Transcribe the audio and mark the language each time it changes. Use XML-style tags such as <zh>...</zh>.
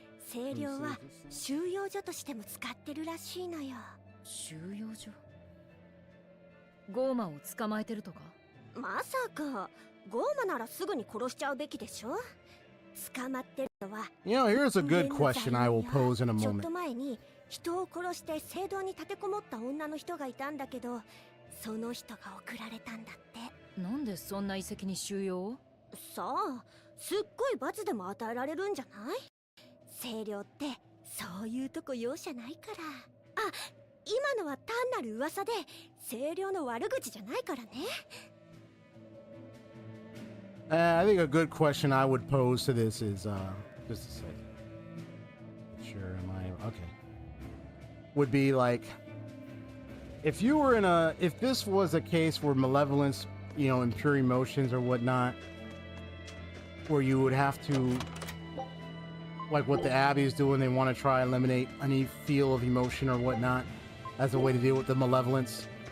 <ja>清涼は収容所としても使ってるらしいのよ。収容所？ゴーマを捕まえてるとか？まさかゴーマならすぐに殺しちゃうべきでしょ。捕まってるのは。</ja> <en>You know, here's a good question I will pose in a moment.</en> <ja>ちょっと前に人を殺して聖堂に立てこもった女の人がいたんだけど、その人が送られたんだって。なんでそんな遺跡に収容？さあ、すっごい罰でも与えられるんじゃない？清涼ってそういうとこ容赦ないから。あ、今のは単なる噂で清涼の悪口じゃないからね。</ja> <en>I think a good question I would pose to this is just a second. Sure, am I okay? Would be like if you were if this was a case where malevolence, you know, impure emotions or whatnot, where you would have to, like what the Abbey is doing, they want to try and eliminate any feel of emotion or whatnot as a way to deal with the malevolence.</en>